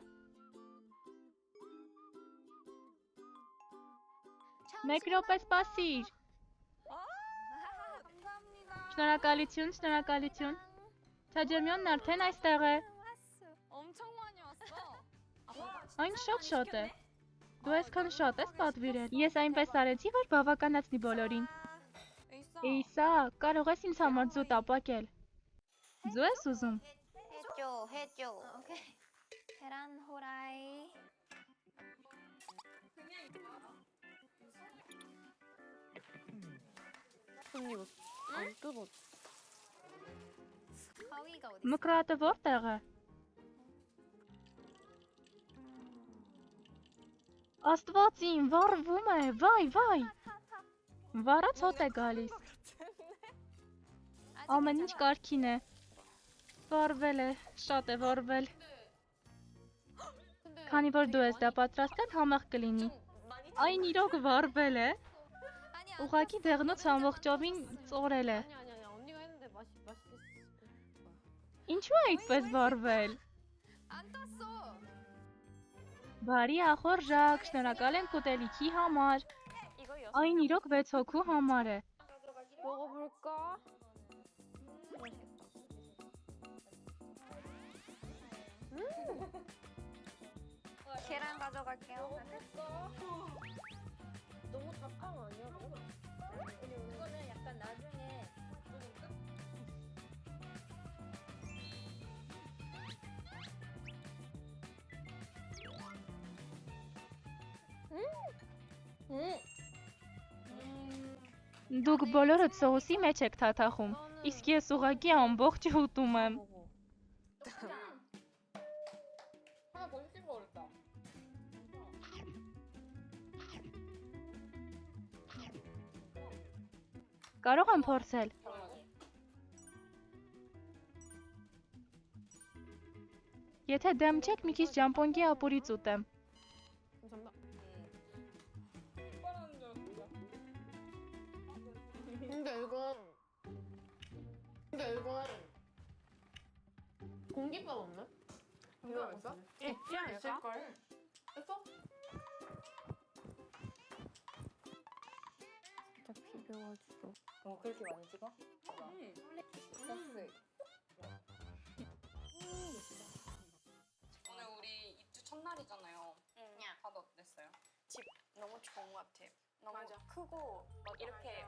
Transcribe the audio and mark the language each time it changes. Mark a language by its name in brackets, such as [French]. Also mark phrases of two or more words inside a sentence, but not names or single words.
[Armenian] Մեկ րոպե սպասիր։ Շնորհակալություն, շնորհակալություն։ Թաջեմյոնն արդեն այստեղ է։ Այն շատ է։ Դու այսքան շատ ես պատվիրել։ Ես այնպես արեցի, որ բավականացնի բոլորին։ Էյսա, կարող ես ինձ համար ձու տապակել։ Ձու ես ուզում։ [Korean] 해줘. 오케이. 계란 후라이. 언니 이거 안 뜯어. 가위가 어디 있어? [Armenian] Մկրատը որտեղ է։ Աստված իմ, վառվում է, վայ։ Վառած հոտ է գալիս։ Ամեն ինչ կարգին է։ Վառվել է, շատ է վառվել։ Քանի որ դու ես դա պատրաստել, համեղ կլինի։ Այն իրոք վառվել է։ Ուղղակի դեղնոց ամբողջովին ծորել է։ Ինչու է այդպես վառվել։ [Korean] 안 땄어. [Armenian] Բարի ախորժակ, շնորհակալ ենք ուտելիքի համար։ Այն իրոք 6 հոգու համար է։ [Korean] 먹어볼까? 계란 가져갈게요. 너무 닭강 아니야? 이거는 약간 나중에 [Armenian] Դուք բոլորդ սոուսի մեջ եք թաթախում, իսկ ես ուղղակի ամբողջը ուտում եմ։ [Korean] 하나 더 시킨 거 어렵다. [Armenian] Կարող եմ փորձել։ Եթե դեմ չեք, մի քիչ ջամպոնգի ապուրից ուտեմ։ [Korean] 근데 이건 공깃밥 없나? 이거 있어? 있지 않을걸? 있어? 살짝 비벼가지고. 그렇게 많이 찍어? 소스. 오늘 우리 입주 첫날이잖아요. 다들 어땠어요? 집 너무 좋은 것 같아. 너무 크고 막 이렇게